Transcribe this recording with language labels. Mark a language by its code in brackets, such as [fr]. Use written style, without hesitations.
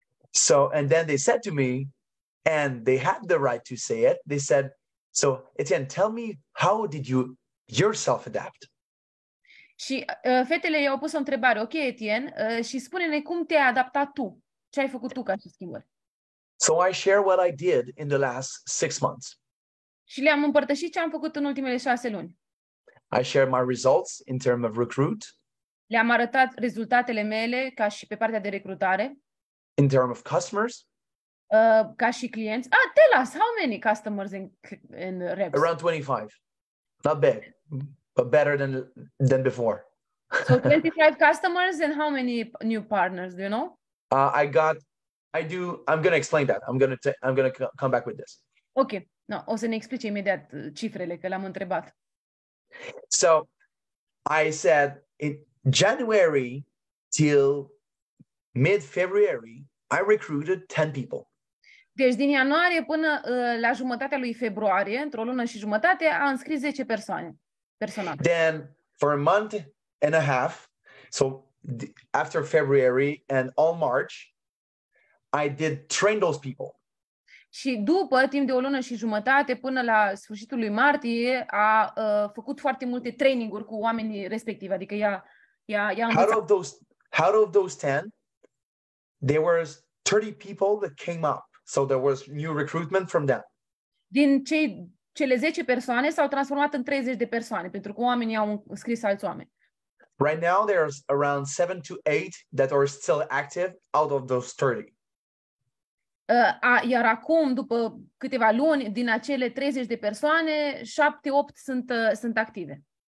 [en] So, and then they said to me, and they had the right to say it, they said, so Etienne, tell me, how did you yourself adapt? [ro] Și fetele i-au pus o întrebare, ok, Etienne, și spune-ne cum te-ai adaptat tu, ce ai făcut tu ca și schimbări. [en] So I share what I did in the last 6 months. [ro] Și le-am împărtășit ce am făcut în ultimele 6 luni. [en] I shared my results in terms of recruit. [ro] Le-am arătat rezultatele mele ca și pe partea de recrutare. [en] In terms of customers. [ro] Ca și clienți. [en] Tell us, how many customers in reps? Around 25. Not big, but better than before. So 25 customers and how many new partners, do you know? I'm going to explain that. I'm going to come back with this. Ok. [ro] No, o să ne explice imediat cifrele, că le-am întrebat. [en] So I said in January till mid-February, I recruited 10 people. [ro] Deci din ianuarie până la jumătatea lui februarie, într-o lună și jumătate, a înscris 10 persoane. [en] Then for a month and a half, so after February and all March, I did train those people. [ro] Și după, timp de o lună și jumătate, până la sfârșitul lui martie, a făcut foarte multe traininguri cu oamenii respectivi. Adică i-a învățat. [en] Out of those 10, there was 30 people that came up. So there was new recruitment from them. [ro] Din cele 10 persoane s-au transformat în 30 de persoane, pentru că oamenii au înscris alți oameni. [en] Right now, there's around 7 to 8 that are still active out of those 30. [ro] Iar acum, după câteva luni, din acele 30 de persoane, 7-8 sunt active.